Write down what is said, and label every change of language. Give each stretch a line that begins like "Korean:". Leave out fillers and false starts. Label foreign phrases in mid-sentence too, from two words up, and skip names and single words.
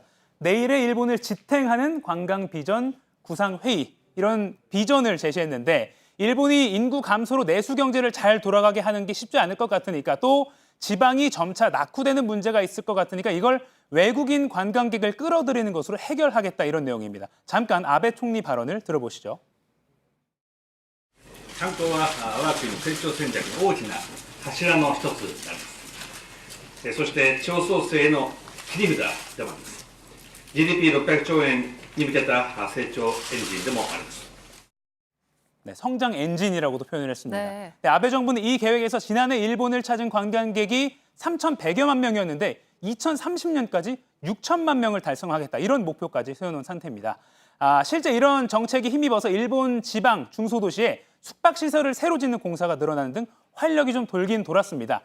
Korean: 내일의 일본을 지탱하는 관광 비전 구상 회의, 이런 비전을 제시했는데 일본이 인구 감소로 내수 경제를 잘 돌아가게 하는 게 쉽지 않을 것 같으니까, 또 지방이 점차 낙후되는 문제가 있을 것 같으니까 이걸 외국인 관광객을 끌어들이는 것으로 해결하겠다, 이런 내용입니다. 잠깐 아베 총리 발언을 들어보시죠.
Japanese: 観光は我が国の成長戦略の大きな柱の一つであります。そして地方創生への切り札でもあります。GDP600 兆円に向けた成長エンジンでもあります。
Korean: 네, 성장 엔진이라고도 표현을 했습니다. 네. 네, 아베 정부는 이 계획에서 지난해 일본을 찾은 관광객이 3,100여만 명이었는데 2030년까지 6천만 명을 달성하겠다, 이런 목표까지 세워놓은 상태입니다. 실제 이런 정책이 힘입어서 일본 지방 중소도시에 숙박시설을 새로 짓는 공사가 늘어나는 등 활력이 좀 돌긴 돌았습니다.